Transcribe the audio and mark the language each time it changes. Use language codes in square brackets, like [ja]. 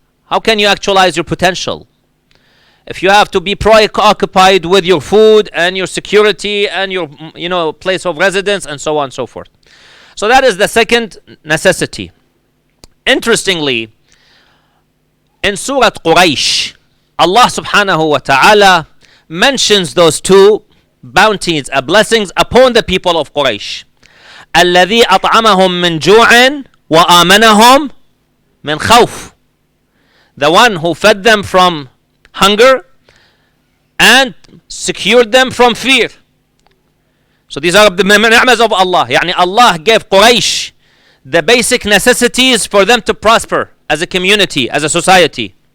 [en] How can you actualize your potential? If you have to be preoccupied with your food and your security and your place of residence and so on and so forth. So that is the second necessity. Interestingly, in Surah Quraysh, Allah subhanahu wa ta'ala mentions those 2 bounties, blessings upon the people of Quraysh. [ar] الذي أطعمهم من جوع وآمنهم من خوف. [en] The one who fed them from hunger and secured them from fear. So these are the ni'mas of Allah. Yani Allah gave Quraysh the basic necessities for them to prosper as a community, as a society.